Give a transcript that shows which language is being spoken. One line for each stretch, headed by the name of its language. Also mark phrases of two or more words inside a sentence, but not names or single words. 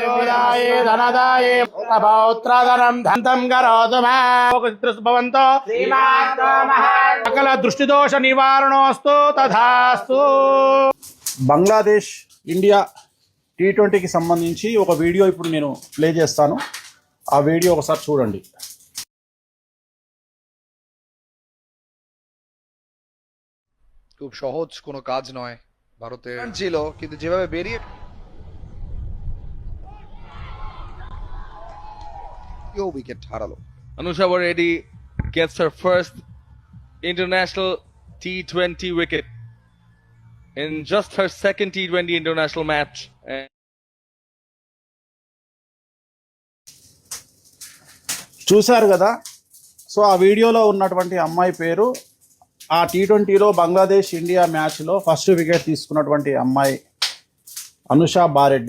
Sanskrit: సకల దృష్టిదోష నివారణోస్తు తథాస్తు.
Telugu: బంగ్లాదేశ్ ఇండియా T20కి సంబంధించి ఒక వీడియో ఇప్పుడు నేను ప్లే చేస్తాను. ఆ వీడియో ఒకసారి చూడండి.
Bangla: খুব সহজ কোনো কাজ নয় ভারতে ছিল, কিন্তু যেভাবে বেরিয়ে উইকেট হারালো।
English: Anusha Reddy gets her first international T20 wicket in just her second T20 international match.
Telugu: చూశారు కదా. సో ఆ వీడియోలో ఉన్నటువంటి అమ్మాయి పేరు, ఆ T20లో బంగ్లాదేశ్ ఇండియా మ్యాచ్లో
English: first wicket
Telugu: తీసుకున్నటువంటి అమ్మాయి అనుషా బారెడ్డి.